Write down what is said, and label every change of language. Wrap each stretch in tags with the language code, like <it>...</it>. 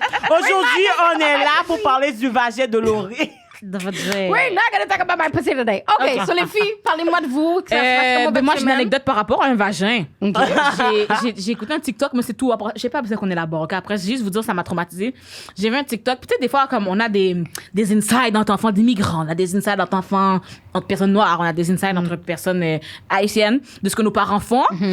<fr>Aujourd'hui, on est là pour parler du vagin de Laurie.</fr> <en>We're not gonna talk about my pussy today. OK, so</en> <fr>les filles, parlez-moi de vous. Moi, j'ai une anecdote par rapport à un vagin. Okay. J'ai écouté un TikTok, mais c'est tout. J'ai pas besoin qu'on élabore. Okay? Après, juste vous dire, ça m'a traumatisé. J'ai vu un TikTok. Peut-être des fois, comme on a des insides entre enfants d'immigrants, on a des insides entre enfants, entre personnes noires, on a des insides entre personnes haïtiennes, de ce que nos parents font.</fr>